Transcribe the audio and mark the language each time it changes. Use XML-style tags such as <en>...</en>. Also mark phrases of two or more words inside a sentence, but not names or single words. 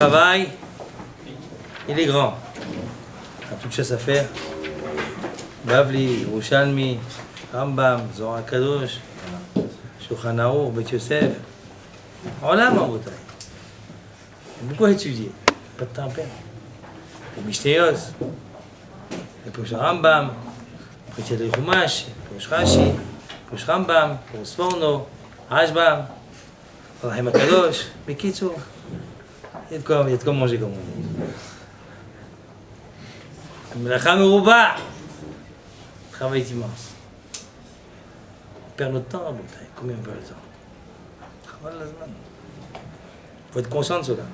<fr>Travail, il est grand. Il a toute chose à faire. Bavli, Yerushalmi, Rambam, Zohar HaKadosh, Shulchan Aruch, Bet Yosef.</fr> <he>עולם רבותי.</he> <fr>Il y a beaucoup à étudier. Pas de temps à perdre. Les Mishnayos, les Pirush Rambam, les Pirush Chumash, les Pirush Rashi, les Pirush Rambam, les Pirush Sforno, Rashbam, Rahim HaKadosh, Bekitzour. Il y a de quoi manger comme on dit.</fr> <he>מלאכה מרובה.</he> <fr>Travail est immense. On perd notre temps à Boutaï. Combien on perd le temps? Il faut être conscient de cela.</fr>